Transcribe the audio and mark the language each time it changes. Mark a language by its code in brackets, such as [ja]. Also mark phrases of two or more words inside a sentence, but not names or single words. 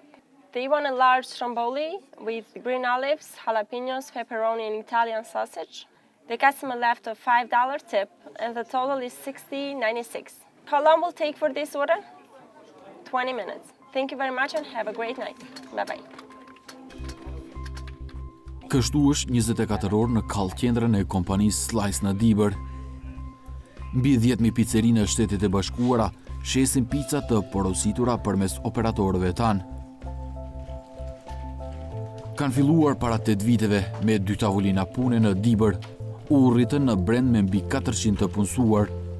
[en] They want a large stromboli with green olives, jalapenos, pepperoni, and Italian sausage. The customer left a $5 tip, and the total is $60.96. How long will it take for this order? 20 minutes. Thank you very much and have a great night. Bye-bye. [sq] Kështu është 24 orë në kallqendrën e kompanisë Slice në Dibër. Mbi 10.000 pizzeri në Shtetet e Bashkuara shesin pica të porositura përmes operatorëve tanë. Kanë filluar para 8 viteve me 2 tavolina pune në Dibër, u rritën në brend me mbi 400 të punësuar.